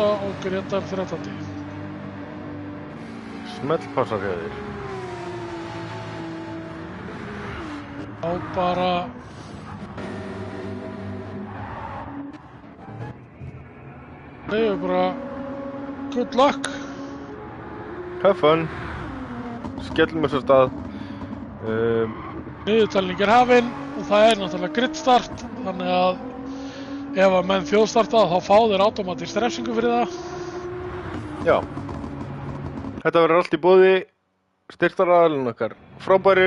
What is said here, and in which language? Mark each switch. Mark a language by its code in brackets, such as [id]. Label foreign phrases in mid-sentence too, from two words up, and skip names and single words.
[is] og Gretar 13. Smellpassar hjá þér. Þá bara Það er bara [en] good luck. Have fun. [is] Skellum þessu stað. Niðurtalning er hafin og það er náttúrulega [en] grid start, [is] þannig að ef að menn þjóðstarta þá fá þeir automatist refsingu fyrir það. Já. Þetta verður allt í boði styrktaraðilinn okkar frábæri.